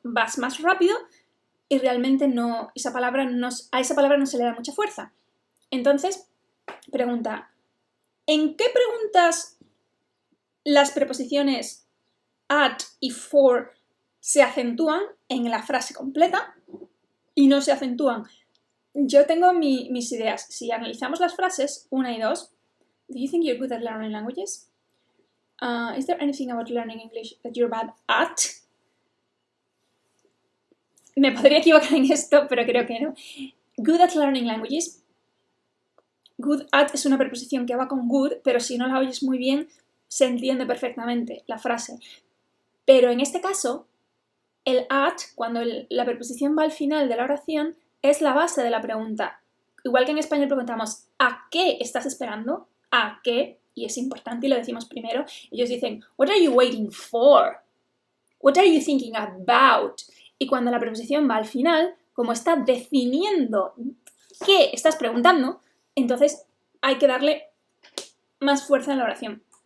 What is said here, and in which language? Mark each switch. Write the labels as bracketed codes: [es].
[es] Vas más rápido y realmente a esa palabra no se le da mucha fuerza. Entonces, pregunta, ¿en qué preguntas las preposiciones at y for se acentúan en la frase completa y no se acentúan? Yo tengo mis ideas. Si analizamos las frases 1 y 2, [en] do you think you're good at learning languages? Is there anything about learning English that you're bad at? [es] Me podría equivocar en esto, pero creo que no. [en] Good at learning languages. [es] Good at es una preposición que va con good, pero si no la oyes muy bien, se entiende perfectamente la frase. Pero en este caso, el at, cuando la preposición va al final de la oración, es la base de la pregunta. Igual que en español preguntamos, ¿a qué estás esperando? ¿A qué? Y es importante y lo decimos primero. Ellos dicen, [en] what are you waiting for? What are you thinking about? [es] Y cuando la preposición va al final, como está definiendo qué estás preguntando, entonces hay que darle más fuerza en la oración.